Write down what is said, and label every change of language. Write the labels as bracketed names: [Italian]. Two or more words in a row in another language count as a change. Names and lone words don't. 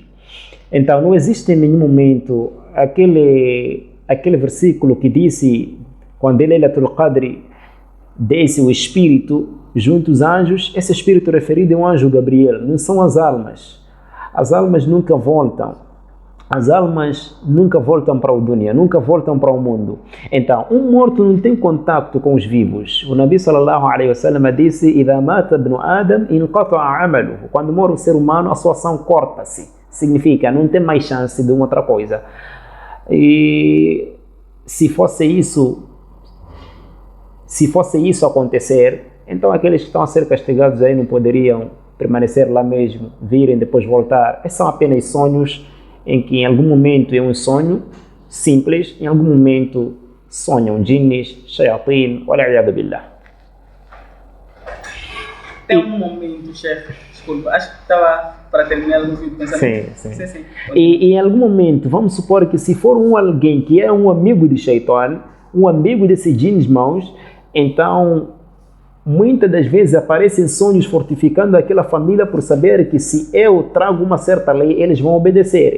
[Portuguese] Então não existe em nenhum momento aquele versículo que disse, quando Laylatul Qadr desce o espírito junto aos anjos, esse espírito referido é um anjo Gabriel, não são as almas. As almas nunca voltam. As almas nunca voltam para o dunya, nunca voltam para o mundo. Então, um morto não tem contato com os vivos. O [Arabic] النبي صلى الله عليه وسلم [Portuguese] disse: [Arabic] "إذا مات ابن آدم انقطع عمله." [Portuguese] Quando morre o ser humano, a sua ação corta-se. Significa, não tem mais chance de uma outra coisa. E se fosse isso acontecer, então aqueles que estão a ser castigados aí não poderiam permanecer lá mesmo, virem depois voltar. Esses são apenas sonhos em que em algum momento é um sonho simples, em algum momento sonham jinnis, [Arabic] شياطين، والعياذ بالله. [Portuguese] Tem um momento, chefe, desculpa, acho que estava para terminar o meu pensamento. Sim. E em algum momento, vamos supor que se for alguém que é um amigo de Shaitan, um amigo desse jinnis maus, então muitas das vezes aparecem sonhos fortificando aquela família por saber que se eu trago uma certa lei, eles vão obedecer.